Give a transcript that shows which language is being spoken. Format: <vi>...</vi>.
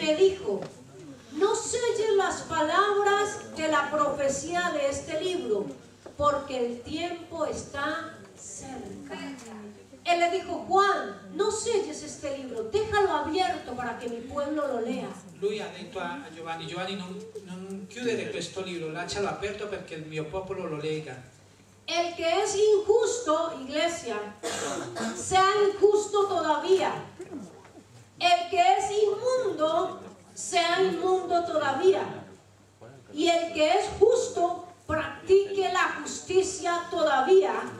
<es>me dijo, no selles las palabras de la profecía de este libro, porque el tiempo está cerca. Él le dijo, Juan, no selles este libro, déjalo abierto para que mi pueblo lo lea.</es> <it>Lui ha detto a Giovanni, Giovanni non chiudere questo libro, lascialo aperto perché il mio popolo lo lega.</it> <es>El que es injusto, iglesia, sea injusto todavía. El que es inmundo, sea inmundo todavía. Y el que es justo, practique la justicia todavía.</es>